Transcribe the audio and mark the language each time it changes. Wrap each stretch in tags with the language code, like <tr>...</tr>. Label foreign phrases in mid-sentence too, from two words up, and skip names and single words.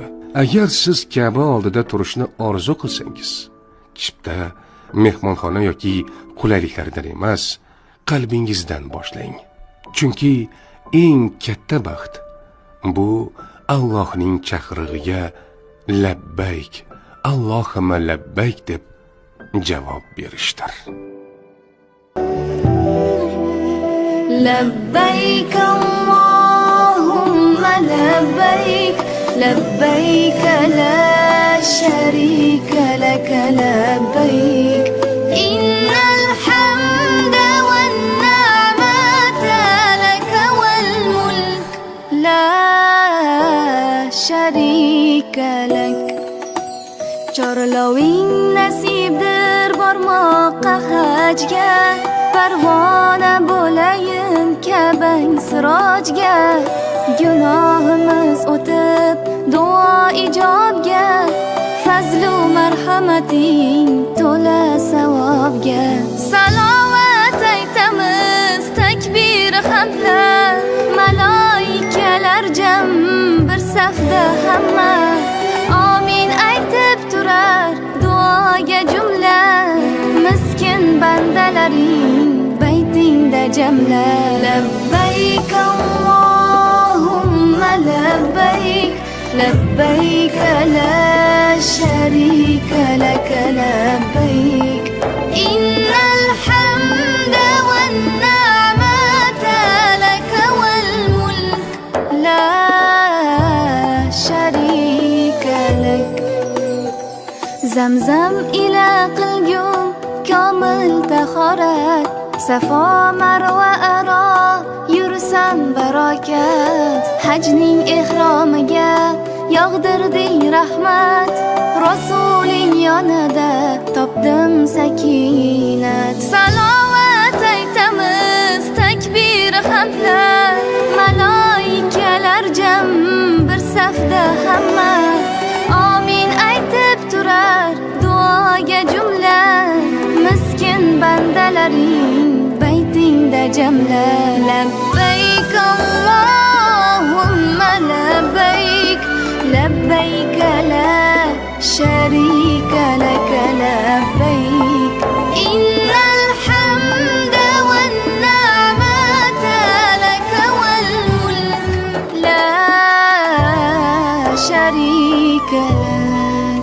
<uz>Agar siz Ka'ba oldida turishni orzu qilsangiz, chipta, mehmonxona yoki qulayliklardan emas, qalbingizdan boshlang. Chunki eng katta baxt bu Allohning chaqirig'iga</uz> <ar>لبيك اللهم لبيك</ar> <uz>deb javob berishdir.</uz> <ar>لبيك اللهم لبيك لبيك لا شريك لك لبيك إن الحمد والنعمة لك والملك لا شريك لك</ar> <uz>Chorloving nasibdir bormoqqa hajga Parvona bo'layin Ka'bang sirojga Gunohimiz o'tib duo ijobga Fazlu marhamating to'la savobga Salovat aytamiz takbir hamdlar Malaikalar jam bir safda hamma Amin aytib turar duoga jumla Miskin bandalaring baytingda jamla</uz> <ar>لبيك اللهم لبيك لبيك لا شريك لك لبيك إن الحمد والنعمة لك والملك لا شريك لك</ar> <uz>Zamzam ila qilgum komil tahorat Safo marva aro yursam barokat Hajning ehromiga yog'dirding rahmat Rasuling yonida topdim sakinat Salovat aytamiz takbir hamdlar Malaika kelar jam bir safda hamma Amin aytib turar duoga jumla Miskin bandalaring baytingda jamla</uz> <ar>لبيك اللهم لبيك لبيك لا شريك لك لبيك إن الحمد والنعمة لك والملك لا شريك لك</ar>